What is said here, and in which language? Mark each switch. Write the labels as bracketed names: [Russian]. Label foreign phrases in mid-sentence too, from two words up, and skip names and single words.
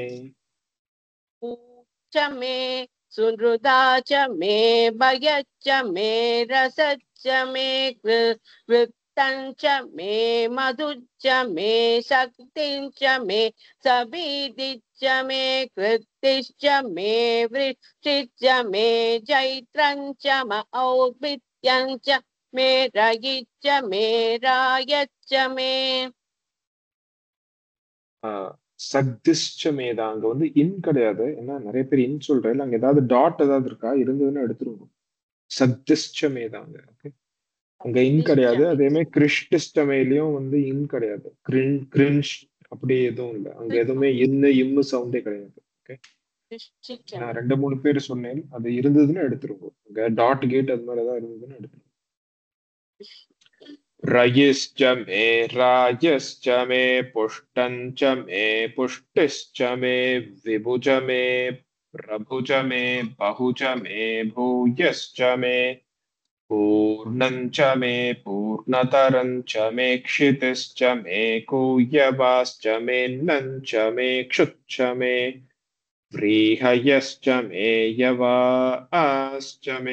[Sanskrit] च मे सुहृदा च मे भयच्च मे रसच्च मे वृत्तं च मे मधुच्च मे शक्तिञ्च मे सबीदिच्च मे कृत्तिश्च मे वृष्टिश्च मे चैत्रञ्च म औद्भिद्यञ्च मे रयिच्च मे रायच्च मे शक्तिश्च मे [Tamil] அங்க வந்து இன் கிடையாது. ஏன்னா நிறைய பேர் இன் சொல்றேன். அங்க ஏதாவது டாட் ஏதாவது இருக்கா இருந்ததுன்னு எடுத்துருவோம். சக்திஷ்ட மேதாங்க. ஓகே, அங்க இன் கிடையாது. அதே மாதிரி கிருஷ்டிஷ்டமேலயும் வந்து இன் கிடையாது. கிரின்ஷ் அப்படி எதுவும் இல்லை. அங்க எதுவுமே இன்னு இம்மு சவுண்டே கிடையாது. ஓகே, நான் 2-3 பேர் சொன்னேன். அது இருந்ததுன்னு எடுத்துருவோம். அங்க டாட் கேட் அது மாதிரி ஏதாவது இருந்ததுன்னு எடுத்துருவோம். [Sanskrit] रयिश्च मे रायश्च मे पुष्टञ्च मे पुष्टिश्च मे विभुज मे प्रभुज मे बहुज मे भूयश्च मे पूर्णञ्च मे पूर्णतरञ्च मे क्षितिश्च मे कूयवाश्च मे नञ्च मे क्षुच्च मे व्रीहयश्च मे यवाश्च मे